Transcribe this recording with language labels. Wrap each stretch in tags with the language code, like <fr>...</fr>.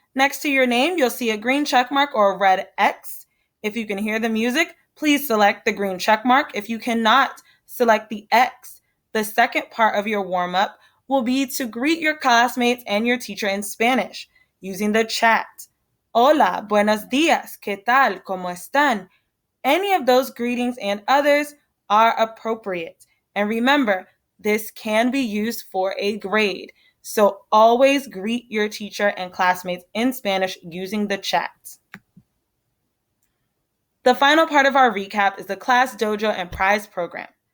<en>Next to your name, you'll see a green check mark or a red X. If you can hear the music, please select the green check mark. If you cannot, select the X. The second part of your warm-up will be to greet your classmates and your teacher in Spanish using the chat.</en> <es>Hola, buenos días, ¿qué tal? ¿Cómo están?</es> <en>Any of those greetings and others are appropriate. And remember, this can be used for a grade. So always greet your teacher and classmates in Spanish using the chat. The final part of our recap is the Class Dojo and Prize Program.</en>